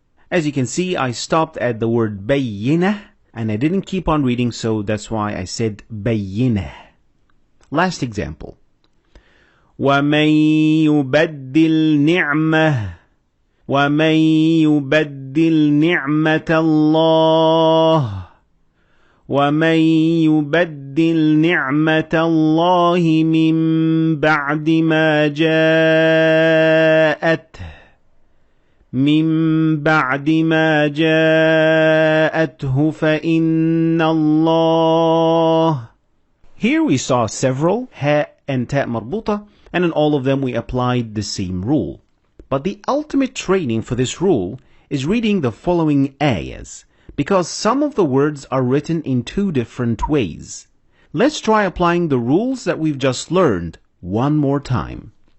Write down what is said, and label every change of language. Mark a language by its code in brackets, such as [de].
[en] As you can see, I stopped at the word بينة and I didn't keep on reading, so that's why I said بينة. Last example. [ar] ومن يبدل نعمة نعمة الله ومن يبدل نعمة الله من بعد ما جاءته فإن الله. [en] Here we saw several ha and ta marbuta, and in all of them we applied the same rule. But the ultimate training for this rule is reading the following ayahs, because some of the words are written in two different ways. Let's try applying the rules that we've just learned one more time.